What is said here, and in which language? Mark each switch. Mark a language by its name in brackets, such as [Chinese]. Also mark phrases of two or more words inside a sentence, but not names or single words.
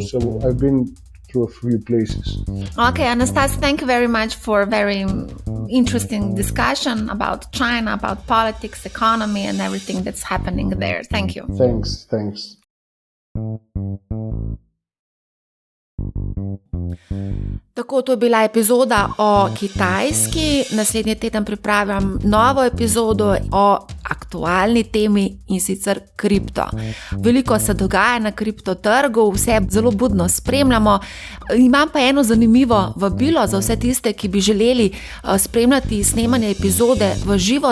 [English] So I've been through a few places. Okay, Anastas, thank you very much for a very interesting discussion about China, about politics, economy, and everything that's happening there. Thank you. Thanks. [Slovenian] Tako, to je bila epizoda o Kitajski. Naslednji teden pripravljam novo epizodo o aktualni temi, in sicer kripto. Veliko se dogaja na kriptotrgu, vse zelo budno spremljamo. Imam pa eno zanimivo vabilo za vse tiste, ki bi želeli spremljati snemanje epizode v živo.